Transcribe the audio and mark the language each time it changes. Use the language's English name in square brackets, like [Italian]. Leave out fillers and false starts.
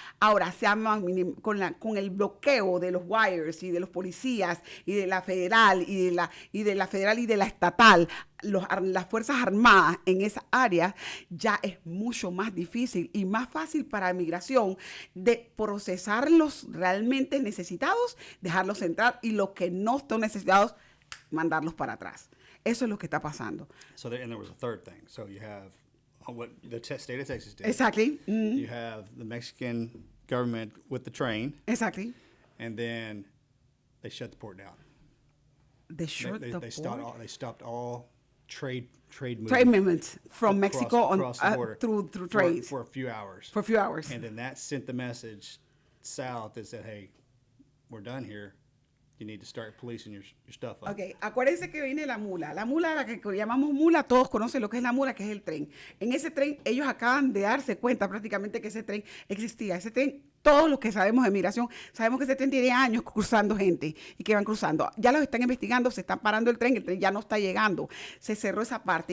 [Spanish] Ahora, con el bloqueo de los wires y de los policías y de la federal y de la estatal, las Fuerzas Armadas en esa área, ya es mucho más difícil y más fácil para migración de procesar los realmente necesitados, dejarlos entrar, y los que no están necesitados, mandarlos para atrás. Eso es lo que está pasando. [English] So and there was a third thing. So you have what the state of Texas did. Exactly. Mm-hmm. You have the Mexican government with the train. Exactly. And then they shut the port down. They stopped all trade movements from Mexico across the border through trains for a few hours. For a few hours. And then that sent the message south that said, "Hey, we're done here. You need to start policing your stuff up." [Spanish] Ok, acuérdense que viene la mula. La mula, la que llamamos mula, todos conocen lo que es la mula, que es el tren. En ese tren, ellos acaban de darse cuenta prácticamente que ese tren existía. Ese tren, todos los que sabemos de migración, sabemos que ese tren tiene años cruzando gente y que van cruzando. Ya los están investigando, se están parando el tren ya no está llegando. Se cerró esa parte.